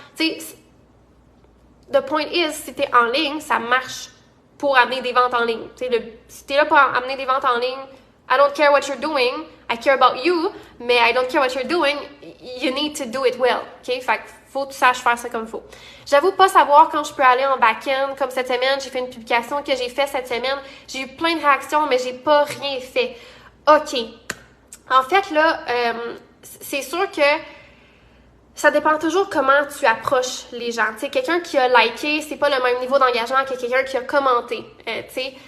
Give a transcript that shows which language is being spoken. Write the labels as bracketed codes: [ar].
[fr] Tu sais, [en] the point is, [fr] si t'es en ligne, ça marche pour amener des ventes en ligne. Tu sais, si t'es là pour amener des ventes en ligne, [en] I don't care what you're doing, I care about you, mais I don't care what you're doing, you need to do it well, ok? [fr] Fait que faut que tu saches faire ça comme il faut. J'avoue pas savoir quand je peux aller en back-end, comme cette semaine, j'ai fait une publication que j'ai fait cette semaine, j'ai eu plein de réactions, mais j'ai pas rien fait. Ok. En fait, là, c'est sûr que ça dépend toujours comment tu approches les gens. Tu sais, quelqu'un qui a liké, c'est pas le même niveau d'engagement que quelqu'un qui a commenté, tu sais.